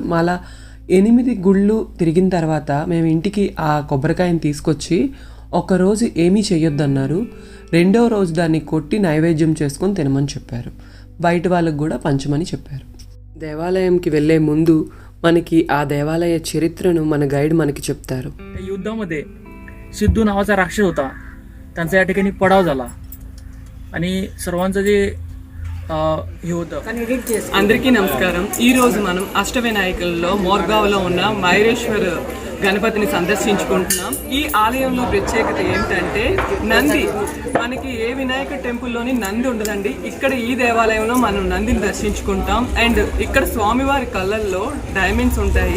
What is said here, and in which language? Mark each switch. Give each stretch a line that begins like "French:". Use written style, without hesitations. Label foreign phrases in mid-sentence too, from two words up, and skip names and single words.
Telugu: మళ్ళా 8 గుళ్ళు తిరిగిన తర్వాత మేము ఇంటికి ఆ కొబ్బరికాయని తీసుకొచ్చి ఒకరోజు ఏమీ చెయ్యొద్దన్నారు. రెండవ రోజు దాన్ని కొట్టి నైవేద్యం చేసుకొని తినమని చెప్పారు. బయట వాళ్ళకు కూడా పంచమని చెప్పారు. దేవాలయంకి వెళ్ళే ముందు మనకి ఆ దేవాలయ చరిత్రను మన గైడ్ మనకి చెప్తారు.
Marathi: युद्धामध्ये सिद्धू नावाचा राक्षस होता, त्यांचा या ठिकाणी पडाव झाला आणि सर्वांचं जे हे होतं.
Telugu: అందరికీ నమస్కారం. ఈరోజు మనం అష్ట వినాయకుల్లో మోర్గావ్లో ఉన్న మైరేశ్వర్ గణపతిని సందర్శించుకుంటున్నాం. ఈ ఆలయంలో ప్రత్యేకత ఏంటంటే నంది. మనకి ఏ వినాయక టెంపుల్లోని నంది ఉండదండి. ఇక్కడ ఈ దేవాలయంలో మనం నందిని దర్శించుకుంటాం. అండ్ ఇక్కడ స్వామివారి కళ్ళల్లో డైమండ్స్ ఉంటాయి.